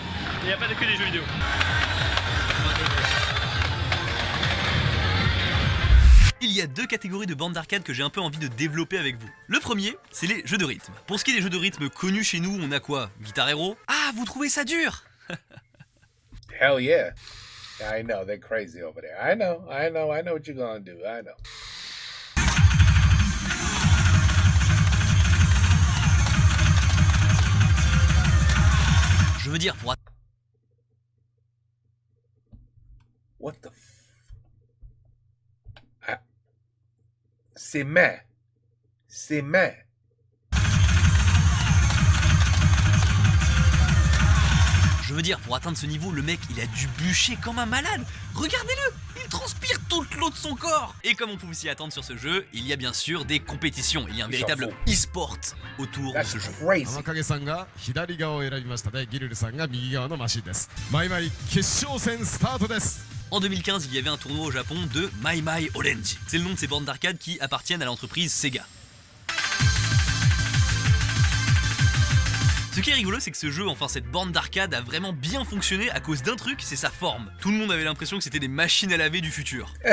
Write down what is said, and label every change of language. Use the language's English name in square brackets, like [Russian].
[French] Et il n'y a pas que des jeux vidéo. Il y a 2 catégories de bandes d'arcade que j'ai un peu envie de développer avec vous. Le premier, c'est les jeux de rythme. Pour ce qui est des jeux de rythme connus chez nous, on a quoi? Guitar Hero? Ah, vous trouvez ça dur? [English] Hell yeah. I know, they're crazy over there. I know what you're gonna do. I know. [French] Je veux dire, pour... [English] What the [French] C'est main. C'est main. Je veux dire, pour atteindre ce niveau, le mec, il a dû bûcher comme un malade. Regardez-le, il transpire toute l'eau de son corps. Et comme on pouvait s'y attendre sur ce jeu, il y a bien sûr des compétitions. Il y a un véritable e-sport autour de [English] That's [French] ce jeu. [English] crazy. [Japanese] 天影さんが左側を選びましたね。ギルルさんが右側のマシンです。マイマイ決勝戦スタートです。 [French] En 2015, il y avait un tournoi au Japon de Mai Mai Orange. C'est le nom de ces bornes d'arcade qui appartiennent à l'entreprise Sega. Ce qui est rigolo, c'est que ce jeu, enfin cette borne d'arcade, a vraiment bien fonctionné à cause d'un truc, c'est sa forme. Tout le monde avait l'impression que c'était des machines à laver du futur.